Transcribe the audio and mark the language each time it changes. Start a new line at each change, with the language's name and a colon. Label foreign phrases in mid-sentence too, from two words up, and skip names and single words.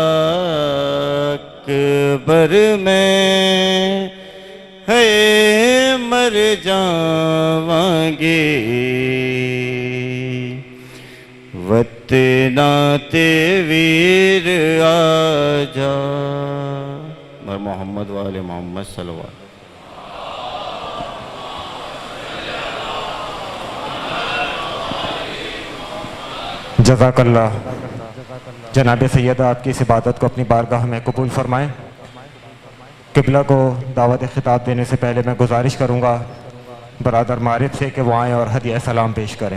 Punjabi: اکبر میں ہے مر جاواں گی، وطنا تے ویر آجا۔
Arabic: محمد وآل محمد صلوات۔ جزاک اللہ۔
Urdu: جناب سیدہ آپ کی اس عبادت کو اپنی بارگاہ میں قبول فرمائیں۔ قبلہ کو دعوت خطاب دینے سے پہلے میں گزارش کروں گا برادر معرف سے کہ وہ آئیں اور ہدیہ سلام پیش کریں۔